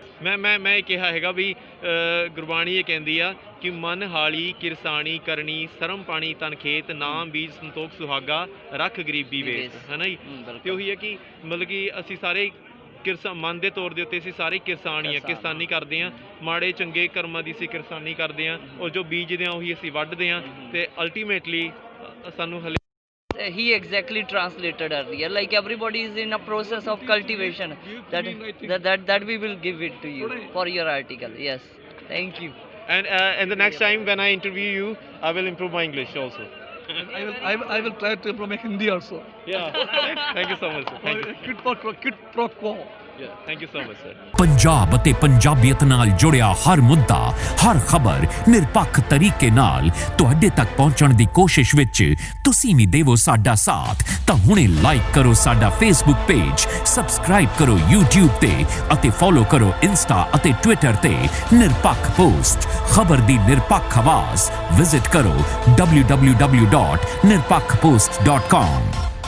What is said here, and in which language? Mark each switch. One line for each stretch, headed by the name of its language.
Punjabi: ਮੈਂ ਇਹ ਕਿਹਾ ਹੈਗਾ ਵੀ ਗੁਰਬਾਣੀ ਇਹ ਕਹਿੰਦੀ ਆ ਕਿ ਮਨ ਹਾਲੀ ਕਿਰਸਾਣੀ ਕਰਨੀ ਸਰਮ ਪਾਣੀ ਤਨ ਖੇਤ ਨਾਮ ਬੀਜ ਸੰਤੋਖ ਸੁਹਾਗਾ ਰੱਖ ਗਰੀਬੀ ਵੇਚ ਹੈ ਨਾ ਜੀ ਤੇ ਉਹੀ ਹੈ ਕਿ ਮਤਲਬ ਕਿ ਅਸੀਂ ਸਾਰੇ ਮਨ ਦੇ ਤੌਰ ਦੇ ਉੱਤੇ ਅਸੀਂ ਸਾਰੇ ਕਿਰਸਾਨ ਹੀ ਆ ਕਿਰਸਾਨੀ ਕਰਦੇ ਆ ਮਾੜੇ ਚੰਗੇ ਕਰਮਾਂ ਦੀ ਅਸੀਂ ਕਿਰਸਾਨੀ ਕਰਦੇ ਆ ਔਰ ਜੋ ਬੀਜਦੇ ਆ ਉਹੀ ਅਸੀਂ ਵੱਢਦੇ ਆ ਤੇ ਅਲਟੀਮੇਟਲੀ ਸਾਨੂੰ
English: he exactly translated earlier, like everybody is in a process of cultivation, that we will give it to you for your article. Yes, thank you. And the next time when I interview you I will improve my English also. I will try to improve my Hindi also. Yeah. Thank you so much sir. Thank you. Quid pro quo. Thank you so much sir.
Punjabi: Punjab ਅਤੇ ਪੰਜਾਬੀਅਤ ਨਾਲ ਜੁੜਿਆ ਹਰ ਮੁੱਦਾ, ਹਰ ਖਬਰ ਨਿਰਪੱਖ ਤਰੀਕੇ ਨਾਲ ਤੁਹਾਡੇ ਤੱਕ ਪਹੁੰਚਣ ਦੀ ਕੋਸ਼ਿਸ਼ ਵਿੱਚ ਤੁਸੀਂ ਵੀ ਦੇਵੋ ਸਾਡਾ ਸਾਥ। ਤਾਂ ਹੁਣੇ ਲਾਈਕ ਕਰੋ ਸਾਡਾ ਫੇਸਬੁੱਕ ਪੇਜ, ਸਬਸਕ੍ਰਾਈਬ ਕਰੋ YouTube ਤੇ ਅਤੇ ਫੋਲੋ ਕਰੋ ਇੰਸਟਾ ਅਤੇ ਟਵਿੱਟਰ ਤੇ ਨਿਰਪੱਖ ਪੋਸਟ, ਖਬਰ ਦੀ ਨਿਰਪੱਖ ਆਵਾਜ਼। ਵਿਜ਼ਿਟ ਕਰੋ www.nirpakhpost.com।